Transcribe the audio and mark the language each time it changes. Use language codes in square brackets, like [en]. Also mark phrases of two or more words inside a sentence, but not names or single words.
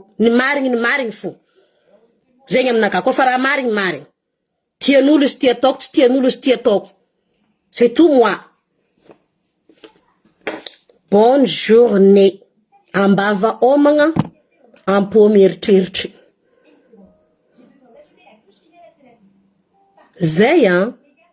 [mg] Ny marigny fo. Zegny aminaka ko fa raha marigny. Tian'olo izy tia ataoko tsy tian'olo izy tia ataoko. [fr] C'est tout moi. Bonne journée. [mg] Ambava omagna ampomy eritreritry. Zay